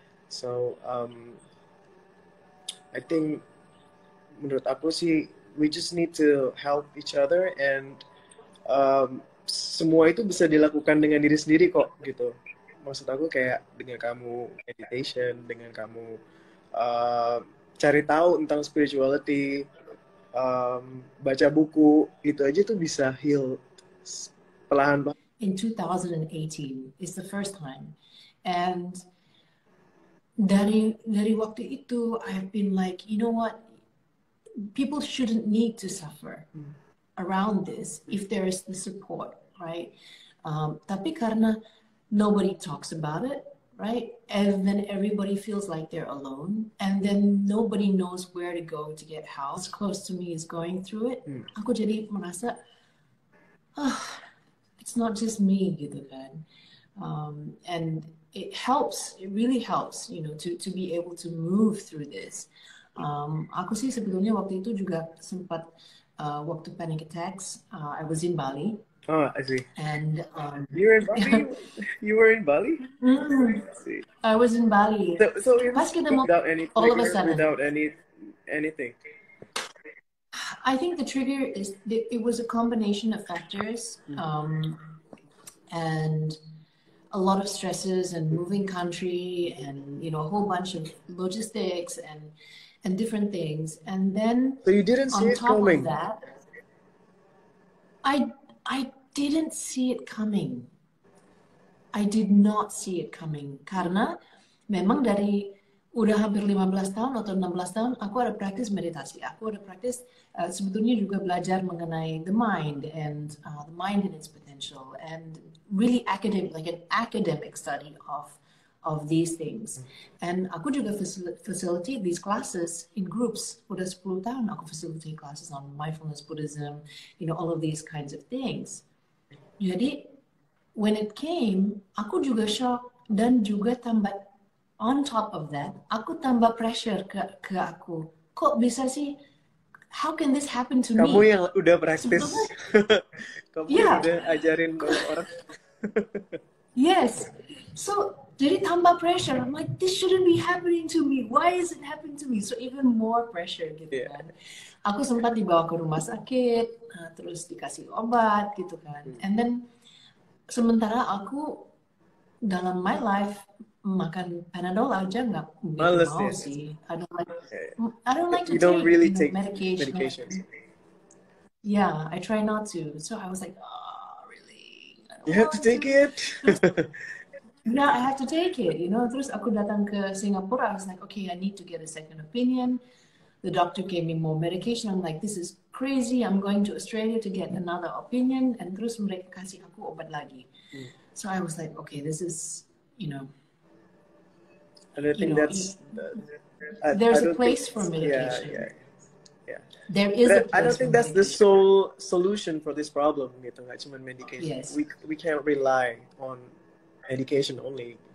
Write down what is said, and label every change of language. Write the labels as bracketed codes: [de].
[en] So I think [id] menurut aku sih [en] we just need to help each other, [id] and semua itu bisa dilakukan dengan diri sendiri kok gitu. Maksud aku kayak dengan kamu meditation, dengan kamu cari tahu tentang spirituality, baca buku, itu aja tuh bisa heal perlahan-lahan. [en] In 2018 is the first time, and [id] dari waktu itu [en] I've been like, you know what, people shouldn't need to suffer around this if there is the support, right? [id] Tapi karena [en] nobody talks about it, right? And then everybody feels like they're alone, and then nobody knows where to go to get help. Close to me is going through it. [id] Aku jadi merasa, [en] it's not just me [id] gitu kan. [en] And it helps, it really helps, you know, to be able to move through this. [id] Aku sih sebetulnya waktu itu juga sempat waktu panic attacks, [en] I was in Bali. Oh, I see. And you're in Bali? You were in Bali? I was in Bali. So without any trigger, all of a sudden, without anything. I think the trigger is it was a combination of factors, and a lot of stresses and moving country, and you know, a whole bunch of logistics and different things. And then so you didn't see it coming. On top of that, I didn't see it coming. I did not see it coming [id] karena memang dari udah hampir 15 tahun atau 16 tahun aku ada praktis meditasi. Aku ada praktis sebetulnya juga belajar mengenai [en] the mind and its potential, and really academic, like an academic study of these things. And [id] aku juga [en] facilitate these classes in groups. [id] Udah 10 tahun aku [en] facilitate classes on mindfulness, Buddhism, you know, all of these kinds of things. [id] Jadi [en] when it came, [id] aku juga shock dan juga tambah [en] on top of that, [id] aku tambah pressure ke aku. Kok bisa sih? [en] How can this happen to [id] Kamu [en] me? [id] yang udah praktis. Kamu yang udah ajarin banyak orang. [en] Yes. So [id] jadi tambah [en] pressure. I'm like, this shouldn't be happening to me. Why is it happening to me? So even more pressure [id] gitu kan. Aku sempat dibawa ke rumah sakit, terus dikasih obat gitu kan. [en] And then [id] sementara aku dalam [en] my life [id] makan Panadol aja nggak begitu mau sih. [en] I don't like to take really medication. Yeah, I try not to. So I was like, oh, really? You have to take it. Yeah, I have to take it. [id] Terus aku datang ke Singapore. [en] I was like, okay, I need to get a second opinion. The doctor gave me more medication. I'm like, this is crazy. I'm going to Australia to get another opinion. [id] And terus mereka kasih aku obat lagi. [en] So I was like, okay, this is, And I think there's a place for medication. Yeah. There is a place. I don't think that's the sole solution for this problem. [id] Gitu, nggak cuma medication. [en] Yes. We can't rely on medication only.